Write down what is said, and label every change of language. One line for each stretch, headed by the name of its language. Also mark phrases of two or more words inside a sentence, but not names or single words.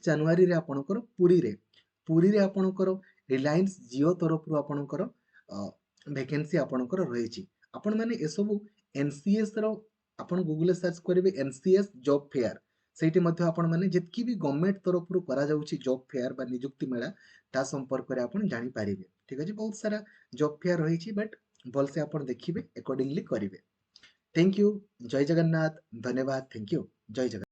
Odia: ଜାନୁଆରୀରେ ଆପଣଙ୍କର ପୁରୀରେ ଆପଣଙ୍କର ରିଲାଏନ୍ସ ଜିଓ ତରଫରୁ ଆପଣଙ୍କର ଭ୍ୟାକେନ୍ସି ଆପଣଙ୍କର ରହିଛି ଆପଣ ମାନେ ଏସବୁ ଏନସିଏସ୍ ର ଆପଣ ଗୁଗଲ ରେ ସର୍ଚ୍ଚ କରିବେ ଏନସିଏସ୍
English: job fair
Odia: ସେଇଠି ମଧ୍ୟ ଆପଣ ମାନେ ଯେତିକି ବି ଗଭର୍ଣ୍ଣମେଣ୍ଟ ତରଫରୁ କରାଯାଉଛି
English: job fair
Odia: ବା ନିଯୁକ୍ତି ମେଳା ତା ସମ୍ପର୍କରେ ଆପଣ ଜାଣିପାରିବେ ଠିକ ଅଛି ବହୁତ ସାରା
English: job fair
Odia: ରହିଛି ବଟ୍ ଭଲସେ ଆପଣ ଦେଖିବେ ଆକର୍डिंगली କରିବେ
English: thank you
Odia: ଜୟ ଜଗନ୍ନାଥ ଧନ୍ୟବାଦ
English: thank you
Odia: ଜୟ ଜଗନ୍ନାଥ।